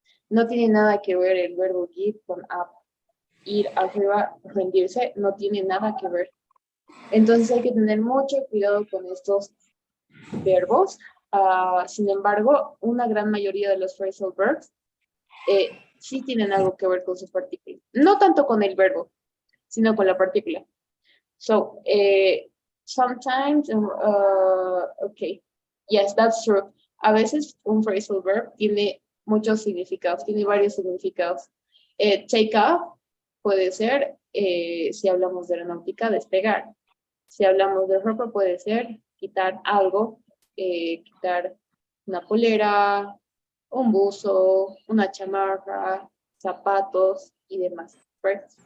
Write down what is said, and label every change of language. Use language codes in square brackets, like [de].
[es] No tiene nada que ver el verbo give con up. Ir arriba, rendirse, no tiene nada que ver. Entonces hay que tener mucho cuidado con estos verbos. Sin embargo, una gran mayoría de los phrasal verbs sí tienen algo que ver con su partícula. No tanto con el verbo, sino con la partícula. [en] So, sometimes, okay, yes, that's true. [es] A veces un phrasal verb tiene muchos significados, tiene varios significados. Take off puede ser, si hablamos de aeronáutica, despegar. Si hablamos de ropa, puede ser quitar algo, quitar una polera, un buzo, una chamarra, zapatos y demás, right?